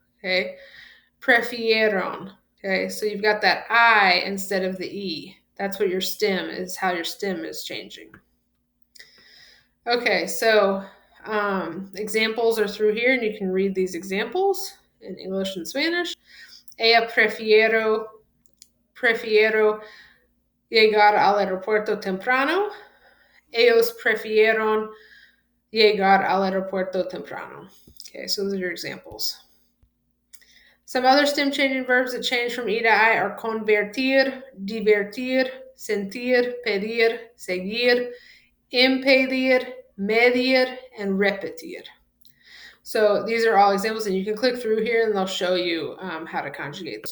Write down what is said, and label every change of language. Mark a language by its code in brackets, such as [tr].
[en] Okay, prefieron. Okay, so you've got that I instead of the E. That's what your stem is, how your stem is changing. Okay, so examples are through here, and you can read these examples in English and Spanish. [es] Ella prefiero llegar al aeropuerto temprano. Ellos prefirieron llegar al aeropuerto temprano. [en] Okay, so those are your examples. Some other stem changing verbs that change from E to I are convertir, divertir, sentir, pedir, seguir, impedir, medir, and repetir. So these are all examples, and you can click through here and they'll show you how to conjugate.